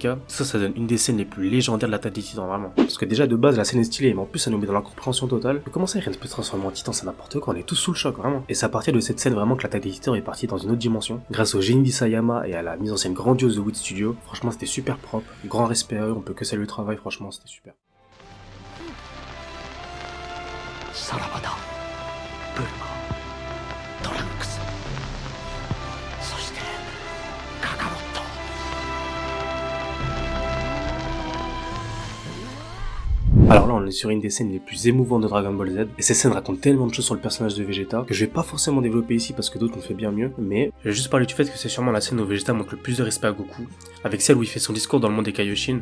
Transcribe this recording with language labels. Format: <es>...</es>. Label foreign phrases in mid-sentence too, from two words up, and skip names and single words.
<fr>Ça donne une des scènes les plus légendaires de l'attaque des titans, vraiment. Parce que déjà de base la scène est stylée, mais en plus ça nous met dans l'incompréhension totale. Mais comment ça Eren peut se transformer en titan, c'est n'importe quoi, on est tous sous le choc, vraiment. Et c'est à partir de cette scène vraiment que l'attaque des titans est partie dans une autre dimension. Grâce au génie d'Isayama et à la mise en scène grandiose de Wood Studio, franchement c'était super propre, grand respect à eux, on peut que saluer le travail, franchement c'était super.</fr> <ja>さらばだブルマトランクスそしてカカロット</ja> <fr>Alors là on est sur une des scènes les plus émouvantes de Dragon Ball Z et ces scènes racontent tellement de choses sur le personnage de Vegeta que je vais pas forcément développer ici parce que d'autres l'ont fait bien mieux, mais je vais juste parler du fait que c'est sûrement la scène où Vegeta montre le plus de respect à Goku, avec celle où il fait son discours dans le monde des Kaioshin.</fr>